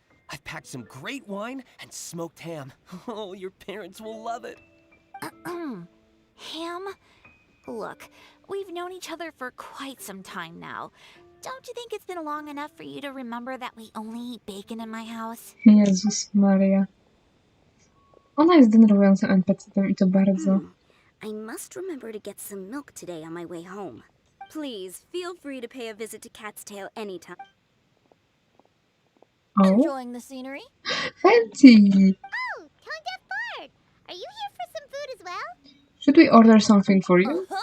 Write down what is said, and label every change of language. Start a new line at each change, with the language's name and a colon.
English: I've packed some great wine and smoked ham. Oh, your parents will love it. Ham? Look, we've known each other for quite some time now. Don't you think it's been long enough for you to remember that we only eat bacon in my house?
Polish: Jezus Maria. Ona jest denerwującym NPC-tem i to bardzo.
English: I must remember to get some milk today on my way home. Please, feel free to pay a visit to Cat's Tail anytime. Oh, Enjoying the scenery? fancy! Oh, Tone Deaf Bard. Are you here for some food as well? Should we order something for you?